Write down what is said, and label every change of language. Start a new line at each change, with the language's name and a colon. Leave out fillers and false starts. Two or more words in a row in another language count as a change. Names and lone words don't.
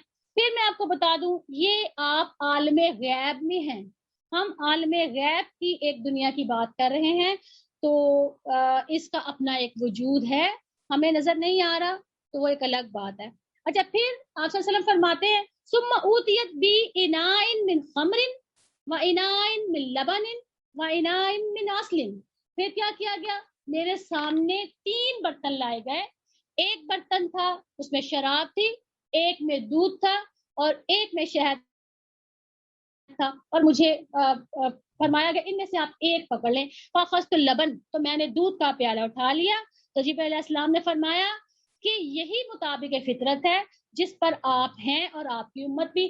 Urdu: پھر میں آپ کو بتا دوں یہ آپ عالم غیب میں ہیں، ہم عالم غیب کی ایک دنیا کی بات کر رہے ہیں، تو اس کا اپنا ایک وجود ہے، ہمیں نظر نہیں آ رہا تو وہ ایک الگ بات ہے۔ اچھا، پھر آپ
Arabic: صلی اللہ علیہ وسلم
Urdu: فرماتے ہیں
Arabic: ثم اوتیت بی اناء من خمر و اناء من لبن و اناء من عسل،
Urdu: پھر کیا کیا گیا، میرے سامنے 3 برتن لائے گئے، ایک برتن تھا اس میں شراب تھی، ایک میں دودھ تھا اور ایک میں شہد تھا، اور مجھے فرمایا گیا ان میں سے آپ ایک پکڑ لیں۔
Arabic: فاخذت اللبن،
Urdu: تو میں نے دودھ کا پیالہ اٹھا لیا، تو جبرائیل
Arabic: علیہ السلام
Urdu: نے فرمایا کہ یہی مطابق فطرت ہے جس پر آپ ہیں اور آپ کی امت بھی۔